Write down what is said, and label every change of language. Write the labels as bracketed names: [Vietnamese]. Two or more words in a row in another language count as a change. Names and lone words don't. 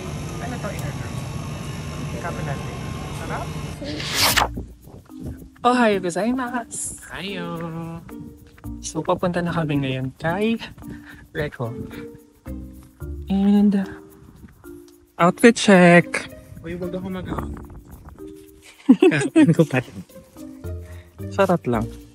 [Filipino] Ano to in-order? Kape natin. Sarap? [Japanese] おはようございます! Hayo! [Filipino] So, papunta na kami ngayon kay Reco. [English] And outfit check! [Filipino] Uy, wag ako mag-out. Sarap lang.